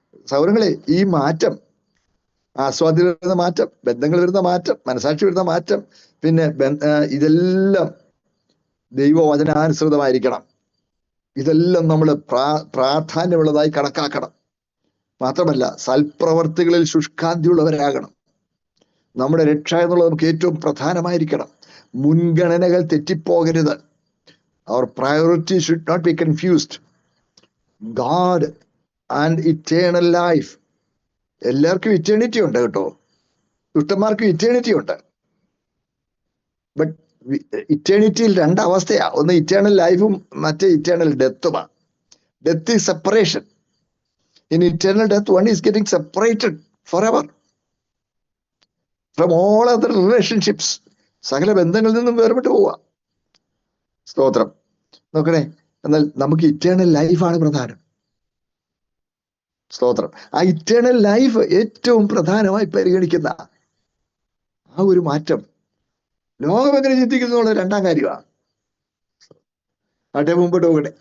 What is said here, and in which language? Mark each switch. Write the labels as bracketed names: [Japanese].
[Malayalam] സൗരങ്ങളെ, ഈ മാറ്റം, ആസ്വാദ്യം വരുന്ന മാറ്റം, ബന്ധങ്ങൾ വരുന്ന മാറ്റം, മനസാക്ഷി വരുന്ന മാറ്റം, പിന്നെ ഇതെല്ലാം ദൈവവചനാനുസൃതമായിരിക്കണം. ഇതെല്ലാം നമ്മൾ പ്രാധാന്യമുള്ളതായി കണക്കാക്കണം. മാത്രമല്ല സൽപ്രവർത്തികളിൽ ശുഷ്കാന്തിയുള്ളവരാകണം. നമ്മുടെ രക്ഷ എന്നുള്ളത് നമുക്ക് ഏറ്റവും പ്രധാനമായിരിക്കണം. മുൻഗണനകൾ തെറ്റിപ്പോകരുത്. [English] Our priority should not be confused. God and eternal life. [Malayalam] എല്ലാവർക്കും ഇറ്റേണിറ്റി ഉണ്ട് കേട്ടോ, ദുഷ്ടന്മാർക്കും ഇറ്റേണിറ്റി ഉണ്ട്. ബട്ട് ഇറ്റേണിറ്റിയിൽ രണ്ടവസ്ഥയാ. ഒന്ന് ഇറ്റേണൽ ലൈഫും മറ്റേ eternal ഡെത്തുമാണ്. [English] Death is separation. In eternal death, one is getting separated forever from all other relationships. [Malayalam] സകല ബന്ധങ്ങളിൽ നിന്നും വേർപെട്ട് പോവുക. സ്തോത്രം. നോക്കണേ. എന്നാൽ നമുക്ക് ഇറ്റേണൽ ലൈഫാണ് പ്രധാനം. സ്തോത്രം. ആ ഇറ്റേണൽ ലൈഫ് ഏറ്റവും പ്രധാനമായി പരിഗണിക്കുന്ന ആ ഒരു മാറ്റം ലോകം എങ്ങനെ ചിന്തിക്കുന്നു എന്നുള്ള രണ്ടാം കാര്യമാണ്. ആട്ടെ, മുമ്പോട്ട് പോകട്ടെ.